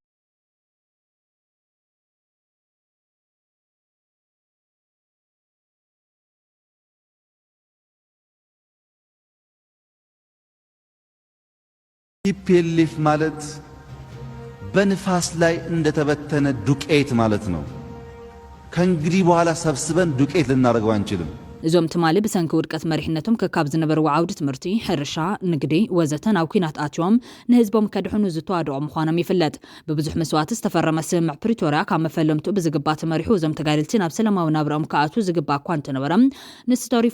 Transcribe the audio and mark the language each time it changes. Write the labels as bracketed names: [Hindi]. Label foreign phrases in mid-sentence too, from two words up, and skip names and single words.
[Amharic] ቲፒኤልኤፍ ማለት በንፋስ ላይ እንደተበተነ ዱቄት ማለት ነው። ከእንግዲህ በኋላ ሰብስበን ዱቄት ልናደርገው አንችልም። [Tigrinya] እዞም ትማሊ ብሰንኪ ውድቀት መሪሕነቶም ከካብ ዝነበሩ ዓውዲ ትምህርቲ ሕርሻ ንግዲ ወዘተ ናብ ኩናት ኣትዮም ንህዝቦም ከድሕኑ ዝተዋድኦም ምዃኖም ይፍለጥ። ብብዙሕ መስዋዕቲ ዝተፈረመ ስምምዕ ፕሪቶርያ ካብ መፈለምቱ ብዝግባ ተመሪሑ እዞም ተጋደልቲ ናብ ሰላማዊ ናብርኦም ከኣቱ ዝግባ እኳ እንተነበረ ንስተሪፉ